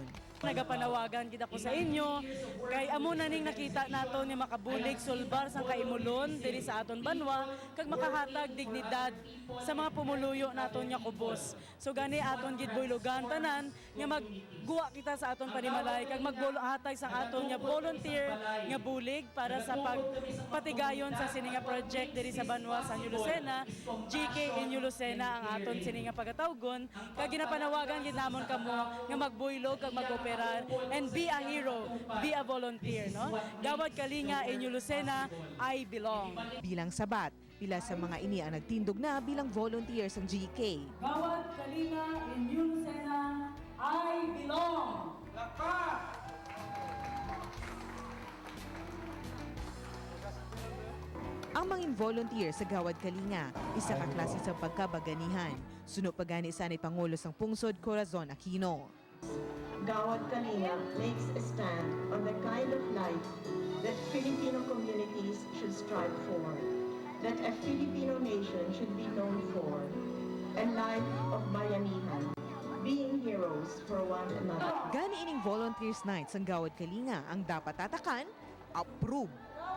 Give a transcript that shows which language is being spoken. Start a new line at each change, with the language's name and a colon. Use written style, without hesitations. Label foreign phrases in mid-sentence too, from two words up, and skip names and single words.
Hiligaynon: Nagapanawagan kita ko sa inyo kay amo na ning nakita nato ni makabulig sulbar sang kaimulon diri sa aton banwa kag makahatag dignidad sa mga pumuluyo naton nga kubos. So gani aton gid buylogan tanan nga magguwa kita sa aton panimalay kag maghatag sa aton nga volunteer nga bulig para sa pagpatigayon sa sini nga project diri sa banwa sa New Lucena. GK in New Lucena ang aton sini nga pagatawgon kag ginapanawagan gid namon kamo nga magbuylog kag mag-operar
English: and be a hero, be a volunteer,
Hiligaynon: no?
English: Gawad Kalinga in New Lucena, I belong.
Hiligaynon: Bilang sabat, pila sa mga ini ang nagtindog na bilang volunteers ng GK.
English: Gawad Kalinga in New Lucena, I belong.
Hiligaynon: Ang mangin volunteer sa Gawad Kalinga, isa ka klase sa pagkabaganihan. Suno pagani sa ni Pangulo sang Pungsod Corazon Aquino.
English: Gawad Kalinga makes a stand on the kind of life that Filipino communities should strive for, that a Filipino nation should be known for, a life of bayanihan, being heroes for one another.
Hiligaynon: Gani ining volunteers night sang Gawad Kalinga ang dapat tatakan, approve.